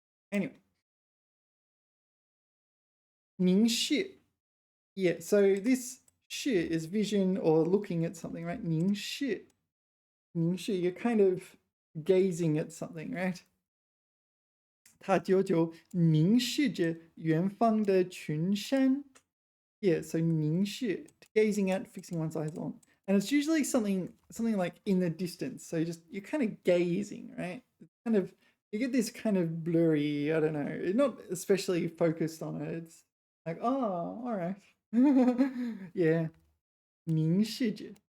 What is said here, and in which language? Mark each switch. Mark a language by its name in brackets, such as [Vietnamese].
[English] Anyway. [Chinese] 凝视. [English] Yeah, so this 视 is vision or looking at something, right? [Chinese] 凝视. [English] 凝视, you're kind of gazing at something, right? [Chinese] 他久久凝视着远方的群山. [English] Yeah, so [Chinese] 凝视, to [English] gazing at, fixing one's eyes on. And it's usually something like in the distance. So you're kind of gazing, right? It's kind of, you get this kind of blurry, I don't know, not especially focused on it. It's like, oh, all right. Yeah. 凝视着.